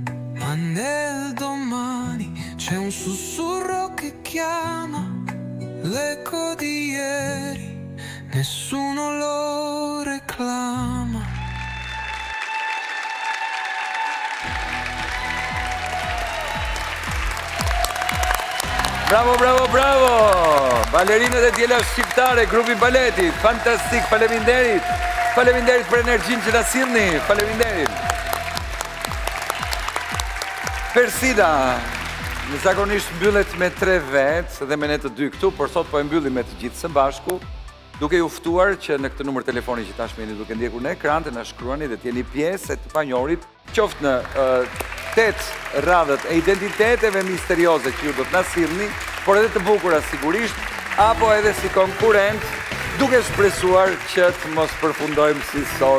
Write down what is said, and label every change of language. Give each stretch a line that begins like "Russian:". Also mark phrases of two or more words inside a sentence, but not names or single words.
Italian: Ma nel domani c'è un sussurro che chiama, l'eco di ieri, nessuno lo reclama. Bravo, bravo, bravo!
Albanian: Balerinët e djela shqiptare, grupi baleti, fantastik, faleminderit! Faleminderit për energjinë që na sillni, faleminderit! Persida, në zakonisht mbyllet me 3 vetë dhe me ne të 2 këtu, por sot po e mbyllim me të gjithë së bashku, duke ju ftuar që në këtë numër telefoni që tashmë jeni duke ndjekur në ekran të na shkruani dhe të jeni pjesë e të panjohurit, qoftë në 8 radhët e identiteteve misterioze që ju do të na sillni, por edhe të bukura sigurisht, apo edhe si konkurent, duke shpresuar që të mos përfundojmë si sot.